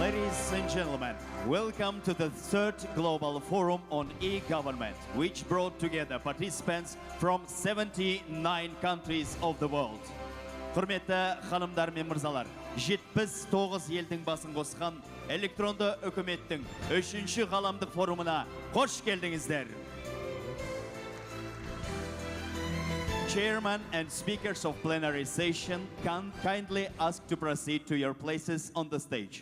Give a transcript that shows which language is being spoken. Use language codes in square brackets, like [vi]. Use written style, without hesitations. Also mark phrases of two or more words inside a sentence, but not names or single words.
[en] Ladies and gentlemen, welcome to the third Global Forum on e-government, which brought together participants from 79 countries of the world. [kk] Құрметті ханымдар мен мырзалар, 79 елдің басын қосқан электронды үкіметтің 3-ші ғаламдық форумына қош келдіңіздер. [en] Chairman and speakers of plenary session can kindly ask to proceed to your places on the stage.